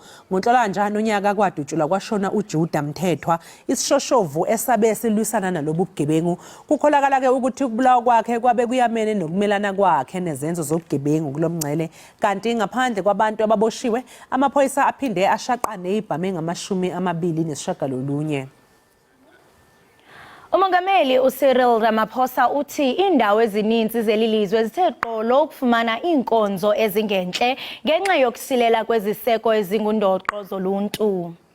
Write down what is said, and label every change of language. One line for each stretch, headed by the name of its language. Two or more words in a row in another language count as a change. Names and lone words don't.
Zulu: NgoNhlolanja nonyaka kwadutshulwa kwashona uJuda Mthethwa isishoshovu esabe silwisana nalobu bugebengu. Kukholakala ke ukuthi ukubulawa kwakhe kwabe kuyamene nokumelana kwakhe nezenzo zobugebengu kulomngcele. Kanti ngaphandle kwabantu ababoshiwe amaphoyisa aphinde ashaqane ibhame ngamashumi nesishagalolunye.
Xhosa: Umongameli uCyril Ramaphosa uthi indawo ezininzi zelilizwe zithe qolo ukufumana inkonzo ezingentle ngenxa yokusilela kweziseko ezingundoqo zoluntu.